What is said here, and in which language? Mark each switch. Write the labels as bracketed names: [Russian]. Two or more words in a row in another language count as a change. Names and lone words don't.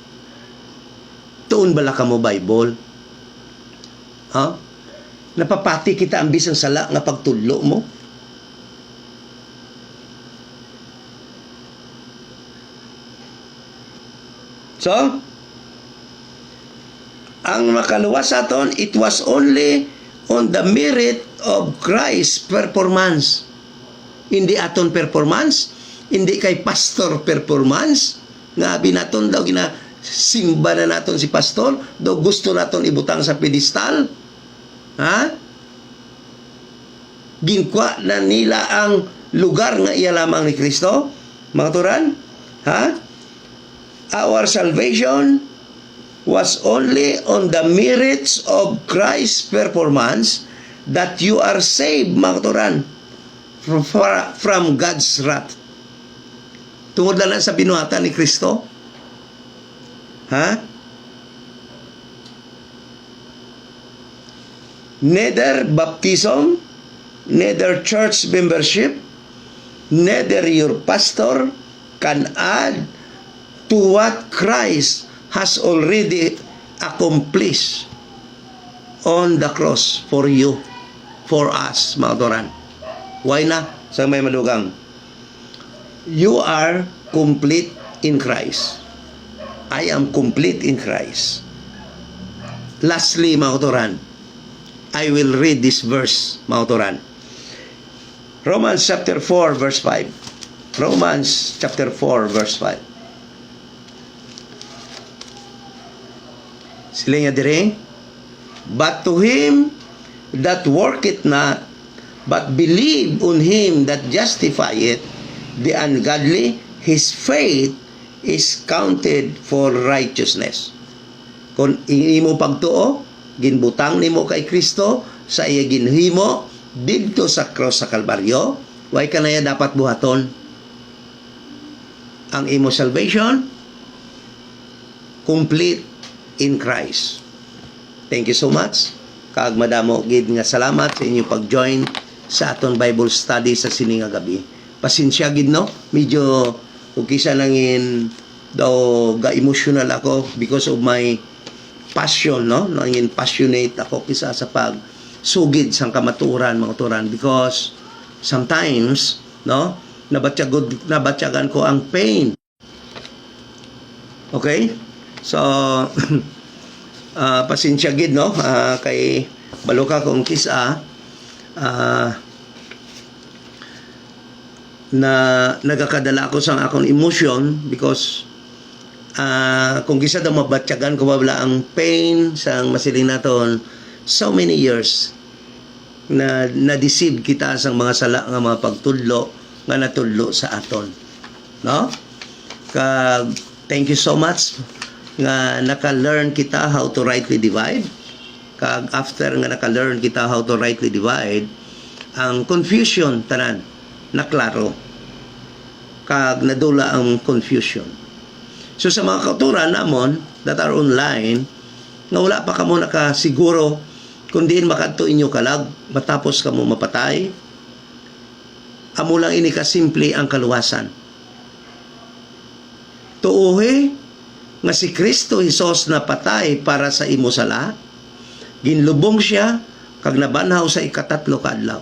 [Hiligaynon] Tuon bala ka mo Bible? Ha? Napapati kita ang bisang sala nga pagtudlo mo? So, ang makaluwas aton, [English] it was only on the merit of Christ's performance. [Hiligaynon] Hindi aton performance, hindi kay pastor performance, nga binaton daw simba na naton si pastor, daw gusto naton ibutang sa pedestal. Ha? Ginkwa na nila ang lugar nga iya lamang ni Kristo, mga turan. Ha? [English] Our salvation was only on the merits of Christ's performance that you are saved, [Hiligaynon] mga turan, [English] from God's wrath. [Hiligaynon] Tungod lang sa binuhatan ni Kristo. Ha? [English] Neither baptism, neither church membership, neither your pastor can add to what Christ has already accomplished on the cross for you, for us, [Hiligaynon] mga kauturan. Why na? Sa may madugang. [English] You are complete in Christ. I am complete in Christ. Lastly, [Hiligaynon] mga kauturan, [English] I will read this verse, [Hiligaynon] mga kauturan. [English] Romans chapter 4, verse 5. Romans chapter 4, verse 5. [Hiligaynon] Sila nga dire, [English] but to him that worketh not, but believe on him that justifieth the ungodly, his faith is counted for righteousness. [Hiligaynon] Kung imo pagtuo, ginbutang nimo kay Kristo sa iya ginhimo didto sa cross sa Kalbaryo, way kanaya dapat buhaton ang imo [English] salvation complete in Christ. Thank you so much. [Hiligaynon] Kaag madamo gid nga salamat sa inyo pag-join sa aton [English] Bible study [Hiligaynon] sa sini nga gabi. Pasensya gid no, medyo ug kisa nangin daw ga emotional ako [English] because of my passion, [Hiligaynon] no? Nangin passionate ako kisa sa pag sugid sang kamaturan, mga turan, [English] because sometimes, [Hiligaynon] no, nabatyagan ko ang pain. Okay? So, pasensya gid, no? Kay baluka kong kisa, na nagakadala ako sa akong emotion because kung gisa daw mabatyagan ko wala ang pain sang masiling naton [English] so many years [Hiligaynon] na na-deceive kita sa mga sala nga mga pagtudlo nga natudlo sa aton, no? [English] Thank you so much [Hiligaynon] nga naka-learn kita [English] how to rightly divide. After [Hiligaynon] nga naka-learn kita [English] how to rightly divide, [Hiligaynon] ang confusion tanan naklaro, nadula ang confusion. So sa mga kauturan namon [English] that are online, [Hiligaynon] nga wala pa kamo nakasiguro kung diin makadto inyo kalag matapos kamo mapatay, amo lang ini kasimple ang kaluwasan. Tuohe nga si Kristo Jesus na patay para sa imo sala, ginlubong siya kag nabanhaw sa ikatatlo ka adlaw.